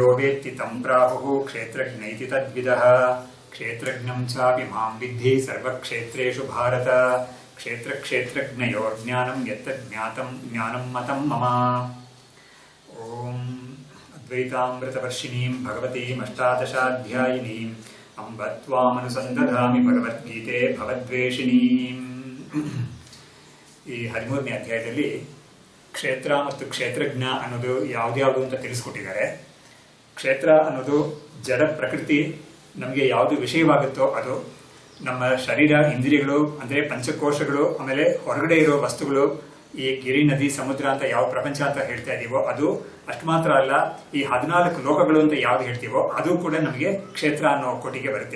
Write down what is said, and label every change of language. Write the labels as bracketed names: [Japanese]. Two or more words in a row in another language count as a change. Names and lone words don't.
[Sanskrit] वेत्ति तं प्राहुः क्षेत्रज्ञ इति तद्विदः क्षेत्रज्ञं चापि मां विद्धि सर्वक्षेत्रेषु भारत क्षेत्रक्षेत्रज्ञयोर्ज्ञानं यत्तज्ज्ञातं ज्ञानं मतं मम ॐ अद्वैतामृतवर्षिणीं भगवतीम् अष्टादशाध्यायिनीम् अम्ब त्वामनुसन्दधामि भगवद्गीते भवद्वेषिणीम् [Kannada] ಈ 13ನೇ ಅಧ್ಯಾಯದಲ್ಲಿ ಕ್ಷೇತ್ರ ಮತ್ತು ಕ್ಷೇತ್ರಜ್ಞ ಅನ್ನೋದು ಯಾವ್ದ್ಯಾವುದು ಅಂತ ತಿಳಿಸ್ಕೊಟ್ಟಿದ್ದಾರೆ. ಕ್ಷೇತ್ರ ಅನ್ನೋದು ಜಡ ಪ್ರಕೃತಿ, ನಮಗೆ ಯಾವುದು ವಿಷಯವಾಗುತ್ತೋ ಅದು, ನಮ್ಮ ಶರೀರ ಇಂದ್ರಿಯಗಳು ಅಂದರೆ ಪಂಚಕೋಶಗಳು, ಆಮೇಲೆ ಹೊರಗಡೆ ಇರೋ ವಸ್ತುಗಳು, ಈ ಗಿರಿ ನದಿ ಸಮುದ್ರ ಅಂತ ಯಾವ ಪ್ರಪಂಚ ಅಂತ ಹೇಳ್ತಾ ಇದೀವೋ ಅದು, ಅಷ್ಟು ಮಾತ್ರ ಅಲ್ಲ ಈ 14 ಲೋಕಗಳು ಅಂತ ಯಾವ್ದು ಹೇಳ್ತೀವೋ ಅದು ಕೂಡ ನಮಗೆ ಕ್ಷೇತ್ರ ಅನ್ನೋ ಕೋಟಿಗೆ ಬರುತ್ತೆ.